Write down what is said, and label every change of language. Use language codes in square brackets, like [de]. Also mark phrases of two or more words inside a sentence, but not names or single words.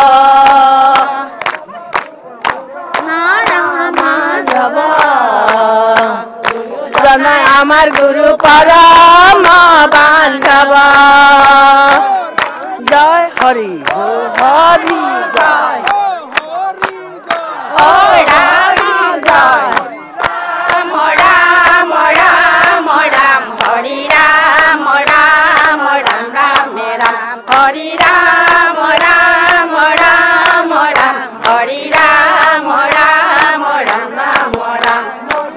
[as] মাধৱ জনাই আমাৰ গুৰু পৰম বান্ধৱ জয় হৰি হৰি জয় [sa] हरे राम राम राम राम हरे राम राम राम राम